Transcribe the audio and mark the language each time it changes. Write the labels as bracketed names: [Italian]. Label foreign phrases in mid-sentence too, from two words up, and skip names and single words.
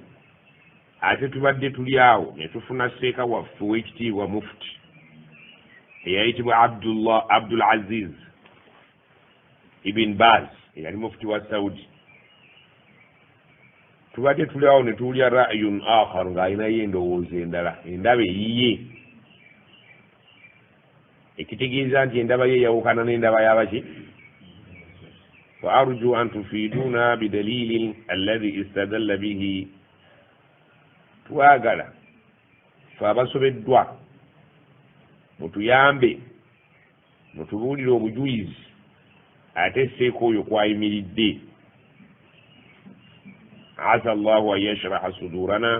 [Ganda] Ate tubadde tuli awo ne tufuna seeka waffe w'ekitiibwa mufti eyayitibwa Abdul Aziz ibn Baz eyali mufti wa Saudi. Tubadde tuli awo ne tuwulya [Arabic] رأيا آخر [Ganda] ng'alinayo endowooza endala, endaba eyiye, ekitegeeza nti endaba ye yawukana n'endaba y'abaki. [Arabic] فأرجو أن تفيدونا بالدليل الذي استدل به. [Ganda] Twagala fe abasobeddwa mutuyambe mutubuulire obujulizi ate seeka oyo kwayimiridde. [Arabic] عسى الله أن يشرح صدورنا.